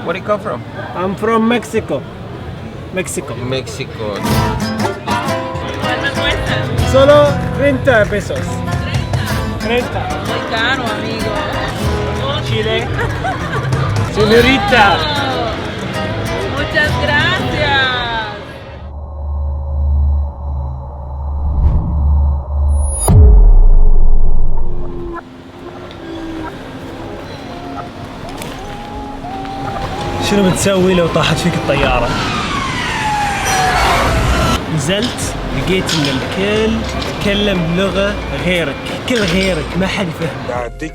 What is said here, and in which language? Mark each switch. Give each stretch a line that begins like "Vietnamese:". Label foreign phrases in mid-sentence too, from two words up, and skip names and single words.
English: Where do you come from? I'm from Mexico. Mexico. Mexico.
Spanish: ¿Cuánto cuesta? Solo 30 pesos. 30. Muy caro, amigo. Chile. Señorita. Muchas gracias.
Arabic: شنو بتسوي لو طاحت فيك الطيارة؟ نزلت لقيت ان الكل يتكلم بلغة غيرك، كل غيرك ما حد يفهم.